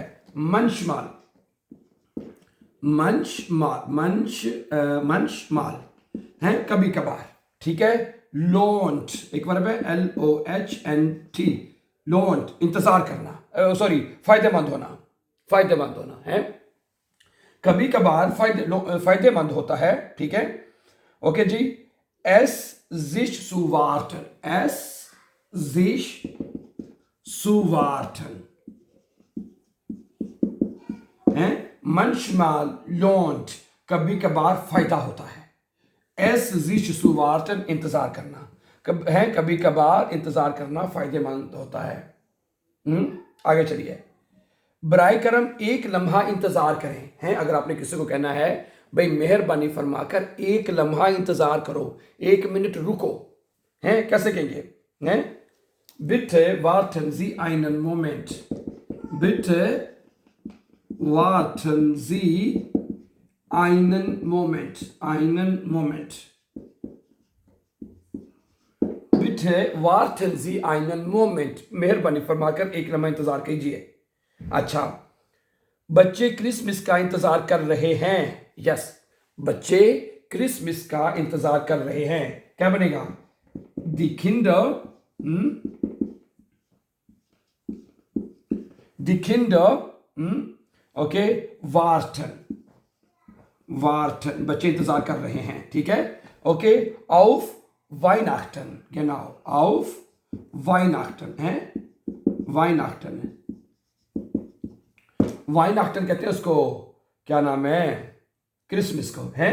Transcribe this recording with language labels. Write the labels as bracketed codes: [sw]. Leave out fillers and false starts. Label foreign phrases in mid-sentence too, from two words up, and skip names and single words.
[de] manchmal, manchmal, manchmal [hi] है कभी कभार। ठीक है। लोन्ट एक वर्ब है, LOHNT, लोन्ट, इंतजार करना, सॉरी, फायदेमंद होना, फायदेमंद होना है। कभी कभार फायदेमंद होता है। ठीक है, ओके जी। [de] Es sich zu warten, es sich zu warten है। manchmal lohnt, [hi] कभी कभार फायदा होता है। [de] Es sich zu warten, [hi] इंतजार करना है, कभी कभार इंतजार करना फायदेमंद होता है। आगे चलिए। बराए करम एक लम्हा इंतजार करें, हैं, अगर आपने किसी को कहना है भाई मेहरबानी फरमाकर एक लम्हा इंतजार करो, 1 मिनट रुको, हैं, कैसे कहेंगे, हैं, [de] बिtte warten Sie einen Moment, bitte warten Sie einen Moment, einen Moment, bitte warten Sie einen Moment, [hi] मेहरबानी फरमाकर एक लम्हा इंतजार कीजिए। अच्छा, बच्चे क्रिसमस का इंतजार कर रहे हैं। यस, बच्चे क्रिसमस का इंतजार कर रहे हैं, क्या बनेगा, [de] die Kinder, die Kinder, ओके, warten, warten, [hi] बच्चे इंतजार कर रहे हैं। ठीक है, ओके। [de] auf Weihnachten, genau, auf Weihnachten [hi] है, [de] Weihnachten, Weihnachten [hi] कहते हैं उसको, क्या नाम है, क्रिसमस को, है।